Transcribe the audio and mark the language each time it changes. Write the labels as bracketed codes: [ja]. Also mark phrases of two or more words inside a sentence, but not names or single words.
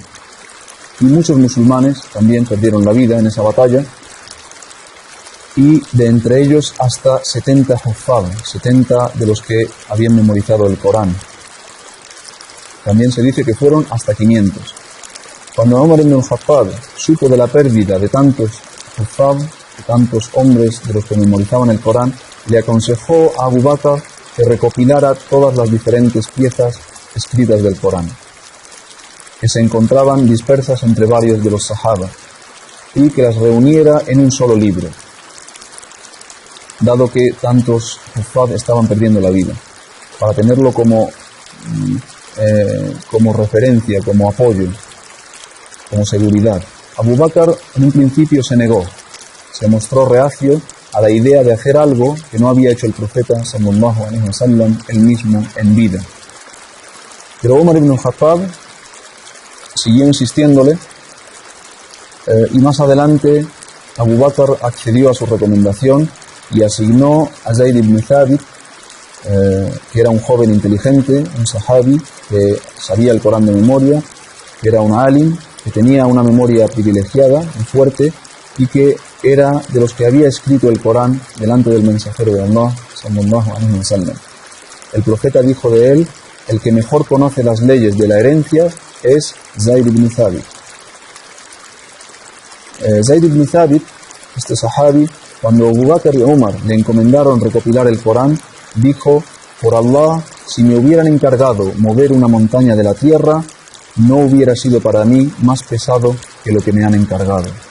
[es] Y muchos musulmanes también perdieron la vida en esa batalla, y de entre ellos hasta 70 huffaz, 70 de los que habían memorizado el Corán. También se dice que fueron hasta 500. Cuando Umar ibn al-Khattab supo de la pérdida de tantos huffaz, de tantos hombres de los que memorizaban el Corán, le aconsejó a Abu Bakr que recopilara todas las diferentes piezas escritas del Corán, que se encontraban dispersas entre varios de los sahaba, y que las reuniera en un solo libro, dado que tantos huffaz estaban perdiendo la vida, para tenerlo como referencia, como apoyo, como seguridad. Abu Bakr en un principio se negó, se mostró reacio a la idea de hacer algo que no había hecho el profeta [ar] صلى الله عليه وسلم [es] él mismo en vida. Pero Umar ibn al-Khattab siguió insistiéndole, y más adelante Abu Bakr accedió a su recomendación y asignó a Zayd ibn Thabit, que era un joven inteligente, un sahabi que sabía el Corán de memoria, que era un alim, que tenía una memoria privilegiada y fuerte, y que era de los que había escrito el Corán delante del mensajero de Allah [ar] صلى الله عليه وسلم. [es] El profeta dijo de él: el que mejor conoce las leyes de la herencia es Zayd ibn Thabit. Zayd ibn Thabit, este sahabi, cuando Abu Bakr y Umar le encomendaron recopilar el Corán, dijo: por Allah, si me hubieran encargado mover una montaña de la tierra, no hubiera sido para mí más pesado que lo que me han encargado.